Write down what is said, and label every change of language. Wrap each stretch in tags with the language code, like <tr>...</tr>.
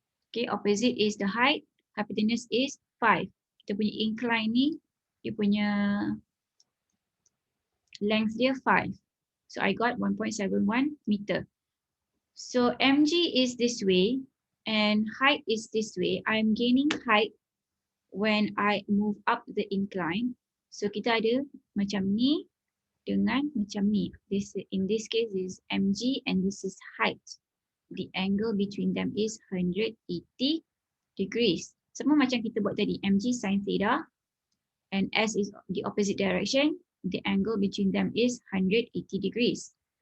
<en>Okay, opposite is the height, hypotenuse is 5.</en> <ms>Kita punya incline ni, dia punya length dia 5.</ms> <en>So I got 1.71 meter. So mg is this way and height is this way. I'm gaining height when I move up the incline.</en> <ms>So kita ada macam ni dengan macam ni.</ms> <en>In this case is mg and this is height. The angle between them is 180 degrees.</en> <ms>Sama macam kita buat tadi,</ms> <en>mg sin theta and s is the opposite direction. The angle between them is 180 degrees.</en>